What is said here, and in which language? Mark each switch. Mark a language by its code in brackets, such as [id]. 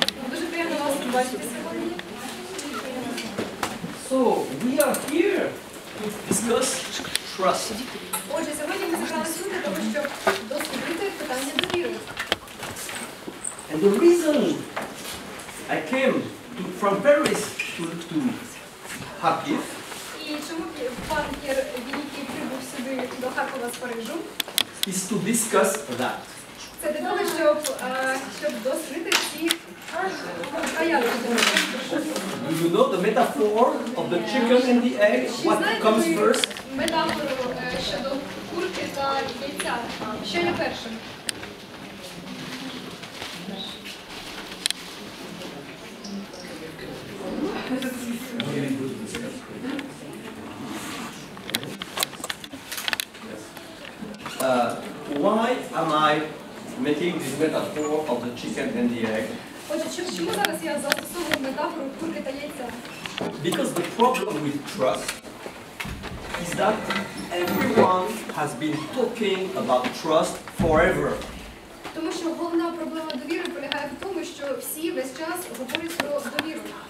[uk] Дуже приємно вас побачити сьогодні. [en] So, we are here to discuss trust. [uk] Отже, сьогодні ми зібралися тут для того, щоб дослідити питання довіри. [en] And the reason I came from Paris to Kharkiv [uk] І чому пан П'єр Вінніцький прибув сюди до Харкова з Парижу? [en] is to discuss that. [uk] Це для того, щоб дослідити ці появи. [en] Do you know the metaphor of the chicken and the egg? What comes first? [uk] Метафору щодо курки та яйця. Що є першим? [en] Why am I making this metaphor of the chicken and the egg? [uk] Отже, чому зараз я застосовую метафору курки та яйця? [en] Because the problem with trust is that everyone has been talking about trust forever. [uk] Тому що головна проблема довіри полягає в тому, що всі весь час говорять про довіру.